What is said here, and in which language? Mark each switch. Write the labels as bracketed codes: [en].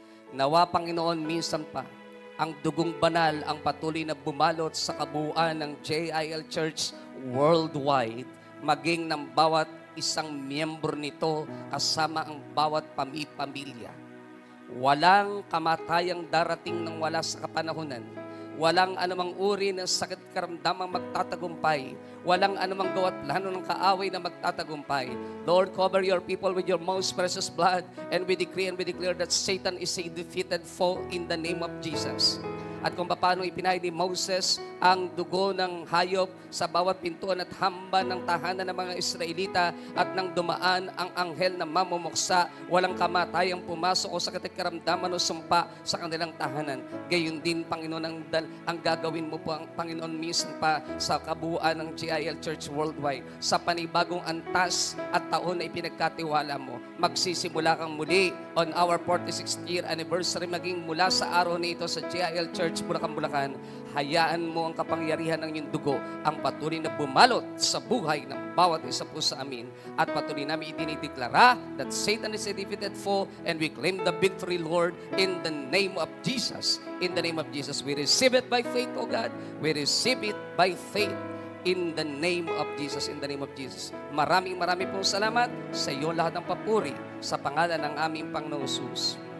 [tl] Nawa, Panginoon, minsan pa, ang dugong banal ang patuloy na bumalot sa kabuuan ng JIL Church Worldwide, maging ng bawat isang miyembro nito kasama ang bawat pamilya. Walang kamatayang darating nang wala sa kapanahunan. Walang anumang uri ng sakit karamdamang magtatagumpay. Walang anumang gawa't plano ng kaaway na magtatagumpay. [en] Lord, cover your people with your most precious blood, and we decree and we declare that Satan is a defeated foe in the name of Jesus. [tl] At kung paano ipinahid ni Moses ang dugo ng hayop sa bawat pintuan at hamba ng tahanan ng mga Israelita, at nang dumaan ang anghel na mamumuksa, walang kamatayang pumasok o sakit at karamdaman o sumpa sa kanilang tahanan. Gayon din, Panginoon, ang gagawin mo po, ang Panginoon, minsan pa sa kabuuan ng JIL Church Worldwide. Sa panibagong antas at taon na ipinagkatiwala mo, magsisimula kang muli [en] on our 46th year anniversary, [tl] maging mula sa araw na ito sa JIL Church Bulacan, hayaan mo ang kapangyarihan ng iyong dugo ang patuloy na bumalot sa buhay ng bawat isa po sa amin. At patuloy namin idinideklara [en] that Satan is a defeated foe, and we claim the victory, Lord, in the name of Jesus. In the name of Jesus, we receive it by faith, O God. We receive it by faith. In the name of Jesus, in the name of Jesus. [tl] Maraming pong salamat sa iyo, lahat ng papuri sa pangalan ng aming Panginoong Jesus.